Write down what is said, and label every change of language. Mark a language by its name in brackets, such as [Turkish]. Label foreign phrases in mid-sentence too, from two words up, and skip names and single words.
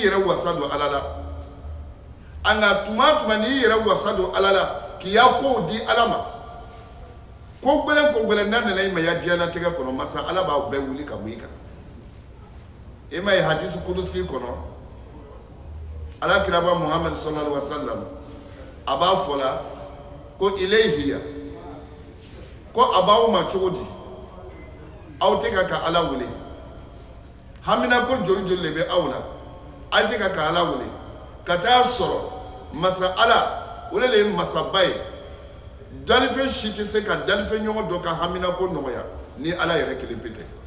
[Bambara] yɛrɛ wasa don Ala la anga tuma n'i yɛrɛ wasa don Ala la k'i y'a kow di Ala ma ko gbɛlɛn n'a nana i ma ya diɲɛlatigɛ kɔnɔ masa Ala b'a bɛɛ wuli ka bɔ i kan i ma ye hadisi kudusi kɔnɔ Ala kiraba Muhammad [Arabic] صلى الله عليه وسلم [Bambara] a b'a fɔ la ko ilayhiya ko a b'aw ma cogo di aw tɛ ka Ala wele hamina ko joli le bɛ aw la aw tɛ ka Ala wele ka taa sɔrɔ masa Ala o de ye masaba ye dalife si tɛ se ka dalife ɲɔgɔn dɔ ka hamina ko nɔgɔya ni ala yɛrɛ kelen pe tɛ